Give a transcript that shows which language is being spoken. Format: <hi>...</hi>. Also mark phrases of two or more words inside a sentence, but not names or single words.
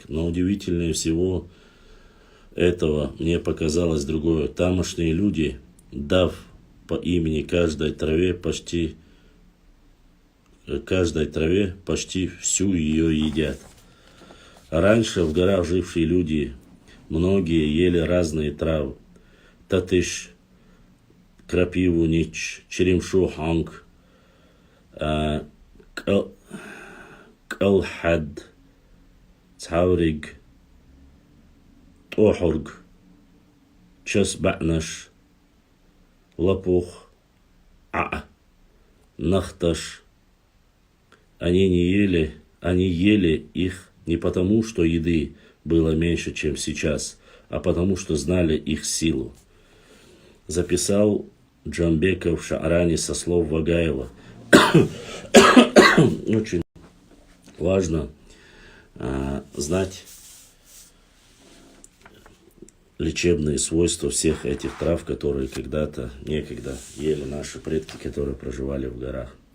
<ru>Но удивительнее всего этого мне показалось другое. Тамошние люди, дав по имени каждой траве почти всю ее едят. А раньше в горах жившие люди, многие ели разные травы. Татыш, крапиву, нич, черемшу, ханг, калхад, цавриг, тохург, часбанаш, лопух, нахташ. Они ели их не потому, что еды было меньше, чем сейчас, а потому, что знали их силу. Записал Джамбеков в Шааране со слов Вагаева. Очень важно знать лечебные свойства всех этих трав, которые некогда ели наши предки, которые проживали в горах.</ru>